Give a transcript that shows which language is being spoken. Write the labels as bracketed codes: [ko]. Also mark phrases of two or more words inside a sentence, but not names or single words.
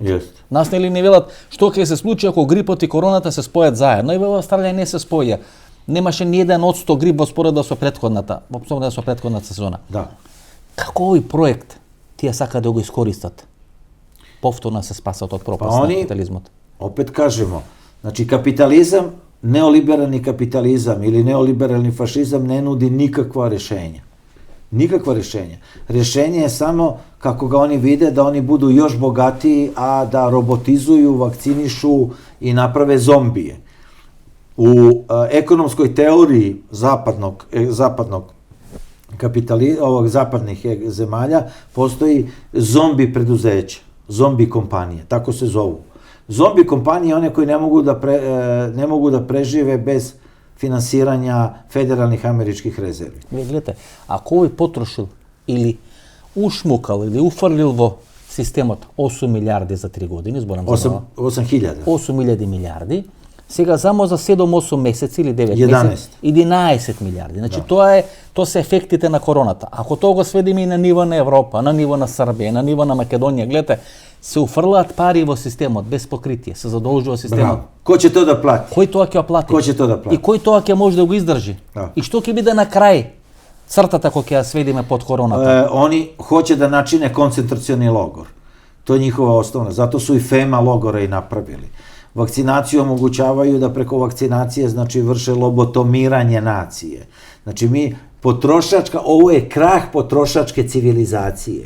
[mk] Нас нели не велат што ќе се случи ако грипот и короната се спојат заедно, и во Австралија не се споја. Немаше ни 1% грип во споредба со претходната сезона. Да. Како овој проект тие сака да го искористат? Повторно се спасат од пропаст на капитализмот. [sr] Opet kažemo, znači kapitalizam, neoliberalni kapitalizam ili neoliberalni fašizam ne nudi nikakva rešenja. Nikakva rešenja. Rešenje je samo kako ga oni vide da oni budu još bogatiji, a da robotizuju, vakcinišu i naprave zombije. U ekonomskoj teoriji zapadnih zemalja postoji zombi preduzeća, zombi kompanije, tako se zovu. Zombi kompanije one koji ne mogu da prežive bez finansiranja federalnih američkih rezervi. [mk] Гледате, ако овој потрошил или ушмукал или уфрлил во системот 8 милиарди за 3 години, зборам за 8.000 милиарди, сега само за 7-8 месеци или 9 месеци 11 милиарди. Значи тоа се ефектите на короната. Ако тоа го сведеме и на ниво на Европа, на ниво на Србија, на ниво на Македонија, гледате, се уфрлаат пари во системот без покритие, се задолжува системот. Кој ќе тоа да плати? Кој тоа ќе плати? Кој ќе тоа да плати? И кој тоа ќе може да го издржи? И што ќе биде на крај цртата која ќе ја сведиме под короната? [sr] Они hoće da načine koncentracioni logor. To je njihova osnovna. Zato su i FEMA logore i napravili. Vakcinaciju omogućavaju da preko vakcinacije, znači, vrše lobotomiranje nacije. Znači, ovo je krah potrošačke civilizacije.